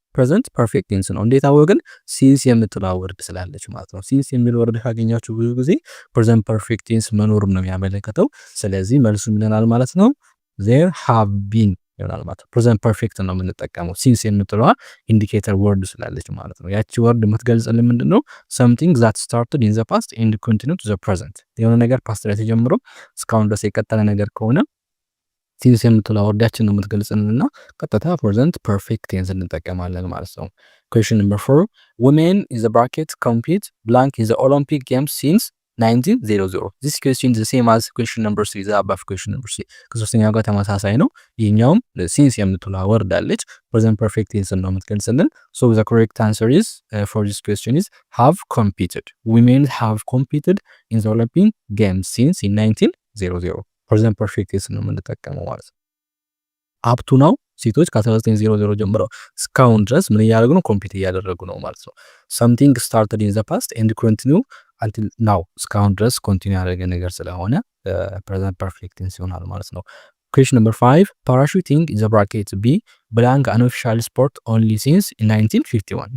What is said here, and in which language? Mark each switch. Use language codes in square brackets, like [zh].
[am] ፕሬዘንት ፐርፌክት ቴንስ ነው። እንዴት አወቅን? ሲንስ የምትለው ወርድ ስላለች ማለት ነው። ሲንስ የሚል ወርድ ካገኛችሁ ብዙ ጊዜ ፕሬዘንት ፐርፌክት ቴንስ መኖሩን ነው የሚያመለክተው። ስለዚህ መልሱ ምንናል ማለት ነው? ዜር ሃቭ ቢን ይሆናል ማለት ነው። ፕሬዘንት ፐርፌክት ነው የምንጠቀመው ሲንስ የምትለዋ ኢንዲኬተር ወርድ ስላለች ማለት ነው። ያቺ ወርድ የምትገልጽልን ምንድን ነው? [en] something that started in the past and continued to the present። [am] የሆነ ነገር ፓስት ላይ ተጀምሮ እስካሁን ድረስ የቀጠለ ነገር ከሆነ ሲንስ የምትለው ወርዳችን ነው የምትገልጽልንና ቀጥታ ፕሬዘንት ፐርፌክት ቴንስ እንጠቀማለን ማለት ነው። [en] Question number 4, women in the bracket compete blank in the Olympic Games since 1900. This question is the same as question number 3, the above question number 3 [am] ከሶስተኛው ጋር ተመሳሳይ ነው። ይሄኛውም ሲንስ የምትለው ወርድ አለች ፕሬዘንት ፐርፌክት ቴንስ ነው የምትገልጽልን። [en] So the correct answer is for this question is have competed. Women have competed in the Olympic Games since in 1900. [am] ፕሬዘንት ፐርፌክት ቴንስ ነው የምንጠቀመው ማለት ነው። [en] አፕቱ ናው [am] ሴቶች ከ1900 ጀምረው እስካሁን ድረስ ምን እያደረጉ ነው? ኮምፒት እያደረጉ ነው ማለት ነው። [en] something started in the past and continue until now [am] እስካሁን ድረስ ኮንቲኒው ያደረገ ነገር ስለሆነ ፕሬዘንት ፐርፌክት ቴንስ ይሆናል ማለት ነው። [en] Question number 5, parachuting in the bracket B blank unofficial sport only since 1951.